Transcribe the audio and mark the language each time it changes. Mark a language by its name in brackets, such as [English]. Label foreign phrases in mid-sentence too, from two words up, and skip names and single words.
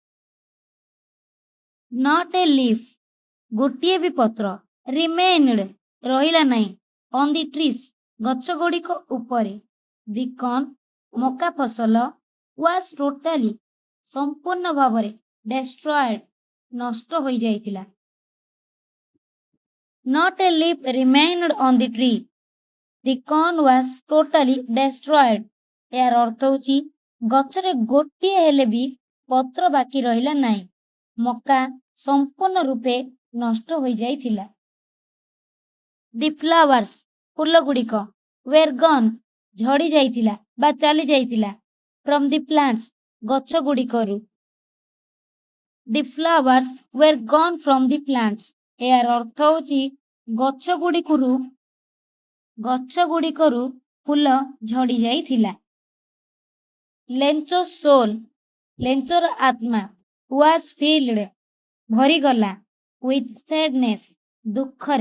[English] not a leaf [Odia] ଗୋଟିଏ ବି ପତ୍ର ରିମେନ୍ଡ ରହିଲା ନାହିଁ [English] on the trees [Odia] ଗଛ ଗୁଡ଼ିକ ଉପରେ। [English] the corn [Odia] ମକା ଫସଲ [English] was totally [Odia] ସମ୍ପୂର୍ଣ୍ଣ ଭାବରେ ଡେଷ୍ଟ୍ରଏଡ୍ ନଷ୍ଟ ହୋଇଯାଇଥିଲା। [English] Not a leaf remained on the tree. The corn was totally destroyed. [Odia] ଏହାର ଅର୍ଥ ହେଉଛି ଗଛରେ ଗୋଟିଏ ହେଲେ ବି ପତ୍ର ବାକି ରହିଲା ନାହିଁ। ମକା ସମ୍ପୂର୍ଣ୍ଣ ରୂପେ ନଷ୍ଟ ହୋଇଯାଇଥିଲା। [English] the flowers [Odia] ଫୁଲ ଗୁଡ଼ିକ [English] were gone [Odia] ଝଡ଼ି ଯାଇଥିଲା ବା ଚାଲି ଯାଇଥିଲା [English] from the plants [Odia] ଗଛ ଗୁଡ଼ିକରୁ। [English] the flowers were gone from the plants [Odia] ଏହାର ଅର୍ଥ ହେଉଛି ଗଛ ଗୁଡ଼ିକରୁ ଫୁଲ ଝଡ଼ି ଯାଇଥିଲା। ଲେଞ୍ଚ ସୋଲ୍ ଲେଞ୍ଚର ଆତ୍ମା [English] was filled [Odia] ଭରିଗଲା [English] with sadness [Odia] ଦୁଃଖରେ।